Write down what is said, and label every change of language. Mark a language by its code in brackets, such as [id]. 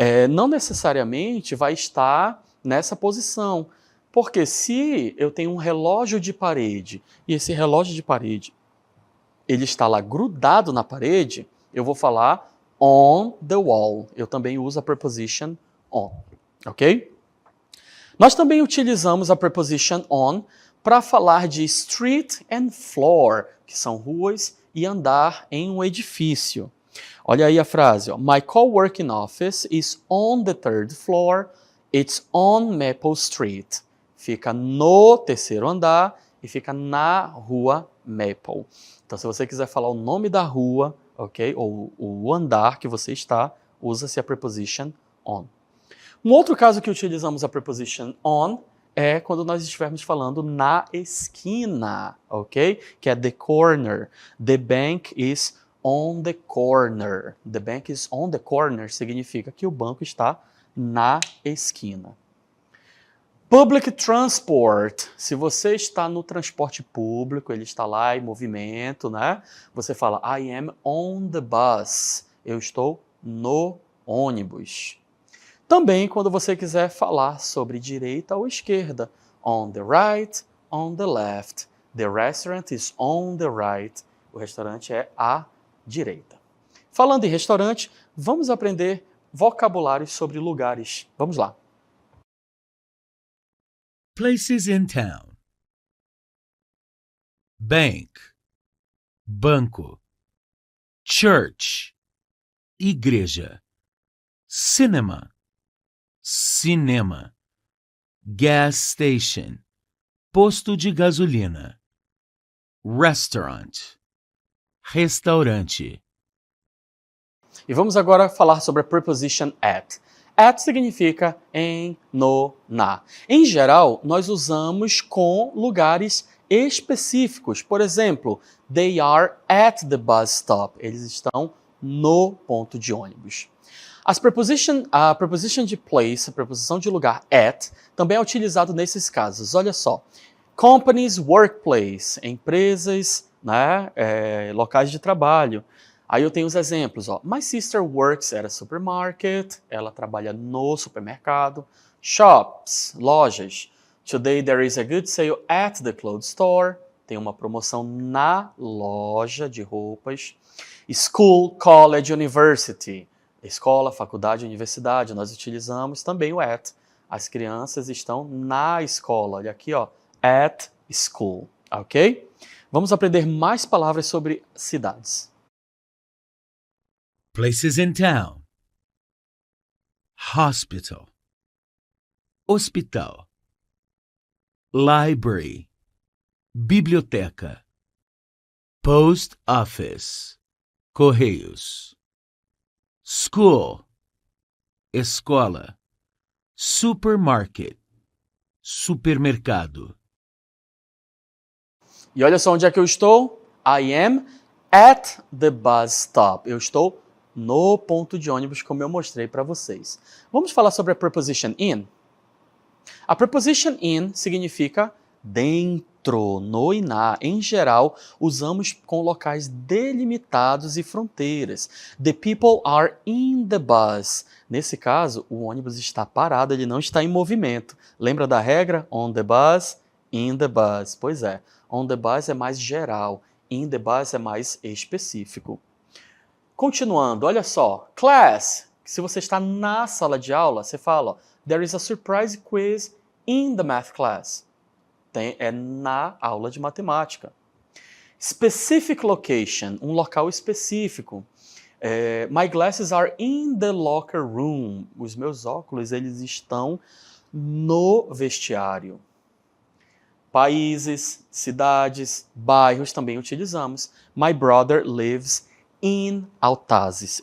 [pt] Não necessariamente vai estar nessa posição, porque se eu tenho um relógio de parede, e esse relógio de parede, ele está lá grudado na parede, eu vou falar [en] on the wall. [pt] Eu também uso a preposition on, ok? Nós também utilizamos a preposition on para falar de [en] street and floor, [pt] que são ruas e andar em um edifício. Olha aí a frase, ó. [en] My coworking office is on the third floor. It's on Maple Street. [pt] Fica no terceiro andar e fica na rua Maple. Então, se você quiser falar o nome da rua, ok, ou o andar que você está, usa-se a preposition on. Um outro caso que utilizamos a preposition on é quando nós estivermos falando na esquina, ok? Que é the corner. [en] The bank is on the corner. The bank is on the corner [pt] significa que o banco está na esquina. [en] Public transport. [pt] Se você está no transporte público, ele está lá em movimento, né? Você fala, [en] I am on the bus. [pt] Eu estou no ônibus. Também quando você quiser falar sobre direita ou esquerda. [en] On the right, on the left. The restaurant is on the right. [pt] O restaurante é à direita. Falando em restaurante, vamos aprender vocabulários sobre lugares. Vamos lá. [en] Places in town. Bank. Banco. Church. Igreja. Cinema. Cinema. Gas station. [pt] Posto de gasolina. Restaurant. Restaurante. E vamos agora falar sobre a preposition at. At significa em, no, na. Em geral, nós usamos com lugares específicos. Por exemplo, [en] they are at the bus stop. [pt] Eles estão no ponto de ônibus. A preposition de place, a preposição de lugar at, também é utilizado nesses casos. Olha só. [en] Companies, workplace, [pt] empresas, né, locais de trabalho. Aí eu tenho os exemplos, ó. [en] My sister works at a supermarket. [pt] Ela trabalha no supermercado. [en] Shops, lojas. Today there is a good sale at the clothes store. [pt] Tem uma promoção na loja de roupas. [en] School, college, university. [pt] Escola, faculdade, universidade. Nós utilizamos também o at. As crianças estão na escola. Olha aqui, ó. [en] At school, [pt] ok? Vamos aprender mais palavras sobre cidades. [en] Places in town. Hospital. Hospital. Library. Biblioteca. Post office. [pt] Correios. School. Escola. [en] Supermarket. Supermercado. [pt] E olha só onde é que eu estou. [en] I am at the bus stop. [pt] Eu estou no ponto de ônibus, como eu mostrei para vocês. Vamos falar sobre a preposition in? A preposition in significa dentro, no e na. Em geral, usamos com locais delimitados e fronteiras. [en] The people are in the bus. [pt] Nesse caso, o ônibus está parado, ele não está em movimento. Lembra da regra? [en] On the bus, in the bus. [pt] Pois é, [en] on the bus [pt] é mais geral, [en] in the bus [pt] é mais específico. Continuando, olha só. Class, se você está na sala de aula, você fala, [en] there is a surprise quiz in the math class. [pt] É na aula de matemática. [en] Specific location, [pt] um local específico. [en] My glasses are in the locker room. [pt] Os meus óculos, eles estão no vestiário. Países, cidades, bairros também utilizamos. [en] My brother lives in Altazes.